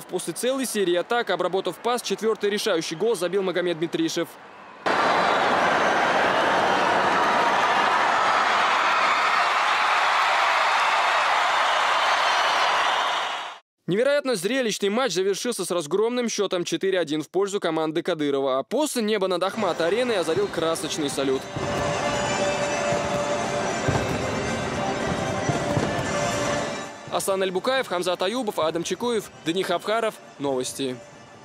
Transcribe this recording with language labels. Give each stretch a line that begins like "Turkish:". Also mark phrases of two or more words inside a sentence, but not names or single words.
Russian: После целой серии атак, обработав пас, 4-й решающий гол забил Магомед Митришев. Невероятно зрелищный матч завершился с разгромным счетом 4-1 в пользу команды Кадырова. А после небо над Ахмат-ареной озарил красочный салют. Аслан Альбукаев, Хамзат Аюбов, Адам Чекуев, Дани Хавхаров. Новости.